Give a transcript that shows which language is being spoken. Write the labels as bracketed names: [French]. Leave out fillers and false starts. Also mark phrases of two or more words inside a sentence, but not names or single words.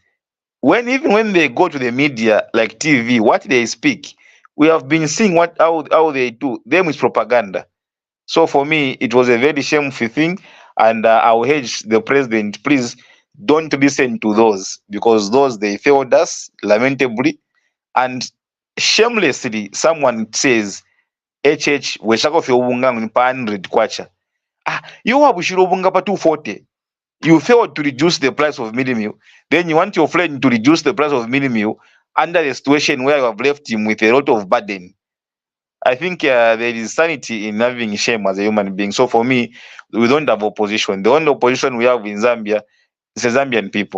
[English] Even when they go to the media like TV, what they speak, we have been seeing how they do them is propaganda. So for me, it was a very shameful thing, and I will urge the president, please don't listen to those, because those they failed us lamentably and shamelessly. Someone says, [Bemba] "HH weshako fe ubunga pa 100 kwacha." [English] Ah, you have [Bemba] obunga pa [English] 240. You failed to reduce the price of mini meal. Then you want your friend to reduce the price of mini meal under a situation where you have left him with a lot of burden. I think there is sanity in having shame as a human being. So for me, we don't have opposition. The only opposition we have in Zambia is the Zambian people.